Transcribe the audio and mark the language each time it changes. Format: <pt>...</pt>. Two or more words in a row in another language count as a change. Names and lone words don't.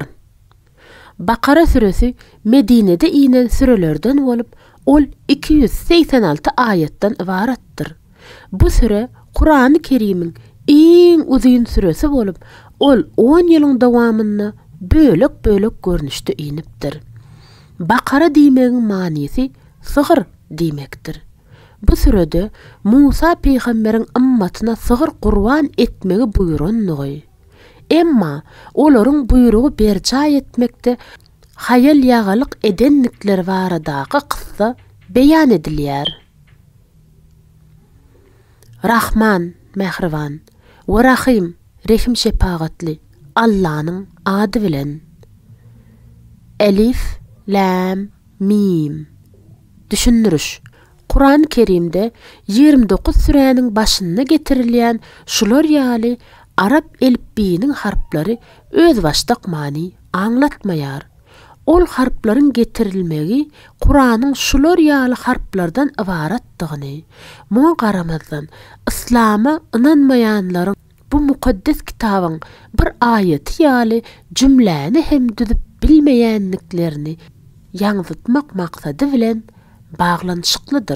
<tr>Bakara suresi Medine'de inen sürelerden olup ol 286 ayetten ibarettir. Bu süre Kur'an-ı Kerim'in en uzun süresi olup ol 10 yılın davamında bölük görünüşte iniptir.</tr> <tk>Bakara diýmegiň manysy sığır diýmekdir. Bu sürede Musa peýgamberiň ümmatyna sığır qurban etmegi buýrandygy. Emma olaryň buýrugy berçä etmekde hayal ýagalyk edenlikler baradaky kıssa beýan edilýär. Rahman, mehriban we Rahim, rehim şepagatli Allah'nyň ady bilen. Elif, Lam, Mim. Düşündürüş. Kur'an-ı Kerim'de 29 sürenin başına getirilýän şular ýaly Arap elifbiýiniň harplary öz başdak many aňlatmaýar. Ol harplaryň getirilmegi Kur'anyň şular ýaly harplardan ibaratdygyny, muňa garamazdan İslama inanmaýanlaryň bu mukaddes kitabyň bir aýaty ýaly jümläni hem düzüp bilmeýänliklerini ýaňytmak maksady bilen baglanyşyklydyr.</tk>